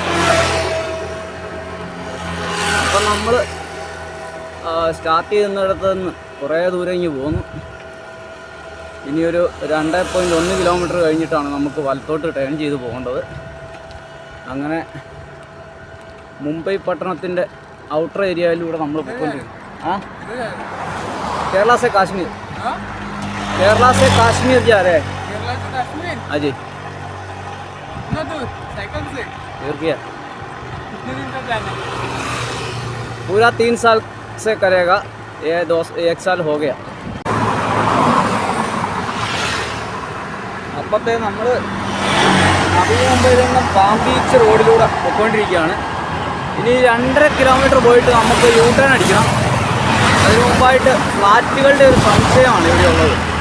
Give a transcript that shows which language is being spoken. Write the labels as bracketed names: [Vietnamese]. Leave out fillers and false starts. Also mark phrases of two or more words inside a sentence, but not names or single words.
[Malayalam] അപ്പം നമ്മൾ സ്റ്റാർട്ട് ചെയ്യുന്നിടത്ത് നിന്ന് കുറേ ദൂരം ഇങ്ങ് പോന്നു. ഇനിയൊരു 2.1 കിലോമീറ്റർ കഴിഞ്ഞിട്ടാണ് നമുക്ക് വലത്തോട്ട് ടേൺ ചെയ്ത് പോകേണ്ടത്. അങ്ങനെ മുംബൈ പട്ടണത്തിൻ്റെ ഔട്ടർ ഏരിയയിലൂടെ നമ്മൾ പോയിക്കൊണ്ടിരിക്കും. [Hindi] केरला से काश्मीर जा रहे हैं। हाँ जी, इतना दूर साइकिल से? और क्या कितने दिन का प्लान है? पूरा 3 साल से करेगा, ये 1 साल हो गया. [Malayalam] അപ്പോഴത്തെ നമ്മൾ നവി മുംബൈയിൽ നിന്ന് പാം ബീച്ച് റോഡിലൂടെ പോയിക്കൊണ്ടിരിക്കുകയാണ്. ഇനി 2.5 കിലോമീറ്റർ പോയിട്ട് നമുക്ക് യൂ ടേൺ അടിക്കണം. അതിന് മുമ്പായിട്ട് ഫ്ലാറ്റുകളുടെ ഒരു സംശയമാണ് ഇവിടെ ഉള്ളത്.